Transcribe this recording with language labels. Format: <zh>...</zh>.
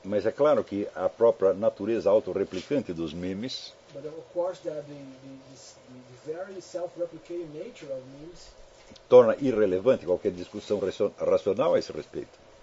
<pt>Mas é claro que a própria natureza autorreplicante dos memes,</pt> <en>but of course that the very self-replicating nature of memes,</en> <pt>torna irrelevante qualquer discussão racional a esse respeito.</pt>